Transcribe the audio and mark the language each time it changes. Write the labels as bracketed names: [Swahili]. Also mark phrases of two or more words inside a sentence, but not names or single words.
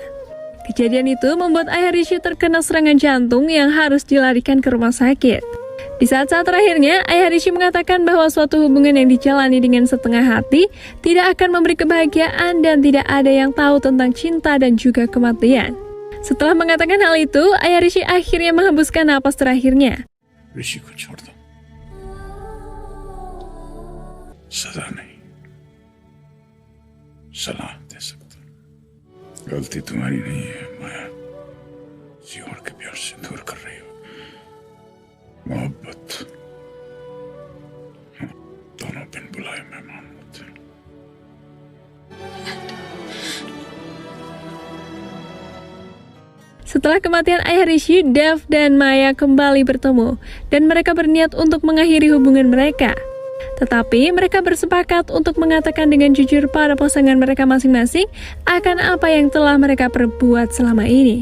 [Indonesian] Kejadian itu membuat ayah Rishi terkena serangan jantung yang harus dilarikan ke rumah sakit. Di saat-saat terakhirnya, ayah Rishi mengatakan bahwa suatu hubungan yang dijalani dengan setengah hati tidak akan memberi kebahagiaan dan tidak ada yang tahu tentang cinta dan juga kematian. Setelah mengatakan hal itu, ayah Rishi akhirnya menghembuskan napas terakhirnya. [Hindi] ऋषि को छोड़ दो, सजा नहीं, सलाह दे सकता हूं। गलती तुम्हारी नहीं है माया, किसी और के प्यार से दूर कर रही हो। मोहब्बत दोनों बिन बुलाए मेहमान होते हैं। [Indonesian] Setelah kematian ayah Rishi, Dev dan Maya kembali bertemu, dan mereka berniat untuk mengakhiri hubungan mereka. Tetapi mereka bersepakat untuk mengatakan dengan jujur pada pasangan mereka masing-masing akan apa yang telah mereka perbuat selama ini.